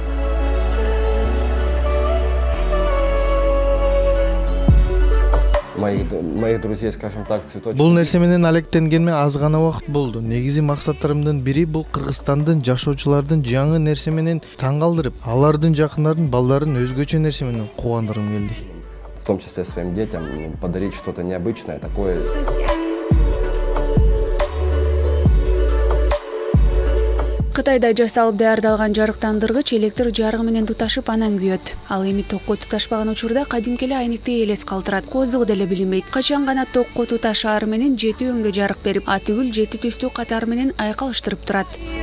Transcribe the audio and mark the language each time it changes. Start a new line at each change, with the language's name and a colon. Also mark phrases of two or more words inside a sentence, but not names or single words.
Kyrgyz: Бул нерсе менен алектенгениме аз гана убакыт болду. Негизи максаттарымдын бири бул Кыргызстандын жашоочулардын жаңы нерсе менен таң калтырып, алардын жакындарын, балдарын өзгөчө нерсе менен кубандыргым келди.
Russian: В том числе своим детям, подарить что-то необычное, такое.
Kyrgyz: Кытайда жасалып даярдалган жарыктандыргыч электр жарыгы менен туташып анан күйөт. Ал эми токко туташпаган учурда кадимки эле айнекти элес калтырат. Кооздугу деле билинбейт. Качан гана токко туташаары менен 7 өңгө жарык берип, атүгүл 7 түстүү катары менен айкалыштырып турат.